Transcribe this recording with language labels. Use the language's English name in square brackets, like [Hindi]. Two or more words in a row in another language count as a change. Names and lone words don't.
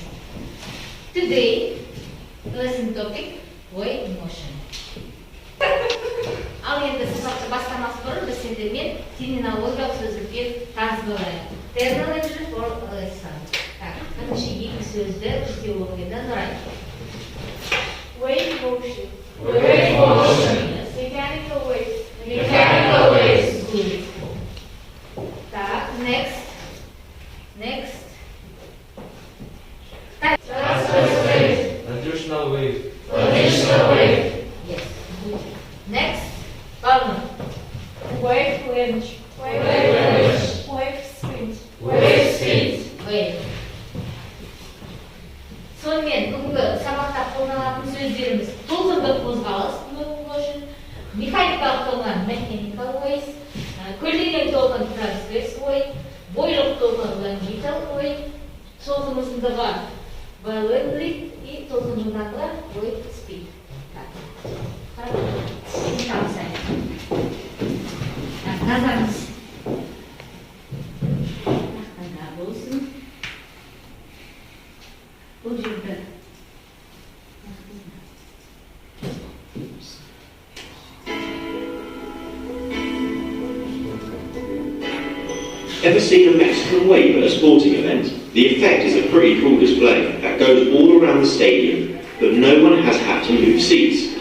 [English] Today, lesson topic, way emotion. [Kazakh] Ал енді сабақты бастамас бұрын біз сендермен терминологиялық сөздікпен таныс болайық. [English] Terminology for lesson. [Kazakh] Бірінші екі сөзді бізде оқиды Нұрай. [English] Wave motion. Wave motion. Mechanical waves. Mechanical waves. Good. Так, next. Next. Transverse wave. Longitudinal wave. Longitudinal wave. Yes. Good. Next. Balloon. Wave lunge. Wave lunge. Wave sprint. Wave speed. Wave. [Kazakh] Сонымен бүгінгі сабақта қолданатын сөздеріміз толқынды қозғалыс, motion, механикалық толқын, [English] mechanical waves, [Kazakh] көлденең толқын, [English] transverse wave, [Kazakh] бойлық толқын, [English] longitudinal wave, [Kazakh] толқын ұзындығы, [English] balloon lead и [Kazakh] толқын жылдамдығы, [English] wave speed. [Kazakh] Назарыңыз. Қандай болсын. Бұл жерді. [English] Ever seen a Mexican wave at a sporting event? The effect is a pretty cool display that goes all around the stadium, but no one has had to move seats.